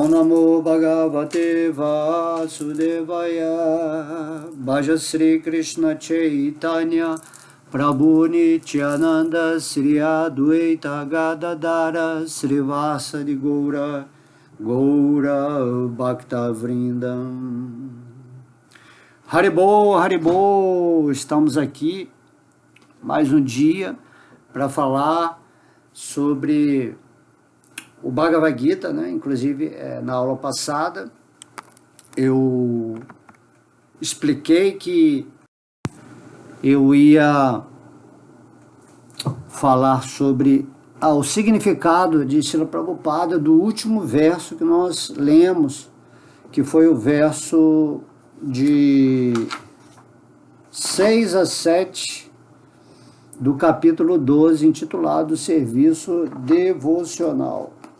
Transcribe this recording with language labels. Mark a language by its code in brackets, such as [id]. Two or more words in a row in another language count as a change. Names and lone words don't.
[sa] नमो भगवते वासुदेवाय, भज श्री कृष्ण चैतन्य प्रभु नित्यानन्द, श्री अद्वैत गदाधर, श्रीवासादि गौर, गौर भक्त वृन्दम्. हरिबोल, हरिबोल, [pt] estamos aqui mais um dia para falar sobre o Bhagavad Gita, né? Inclusive na aula passada eu expliquei que eu ia falar sobre o significado de Srila Prabhupada do último verso que nós lemos, que foi o verso de 6 a 7 do capítulo 12, intitulado Serviço Devocional.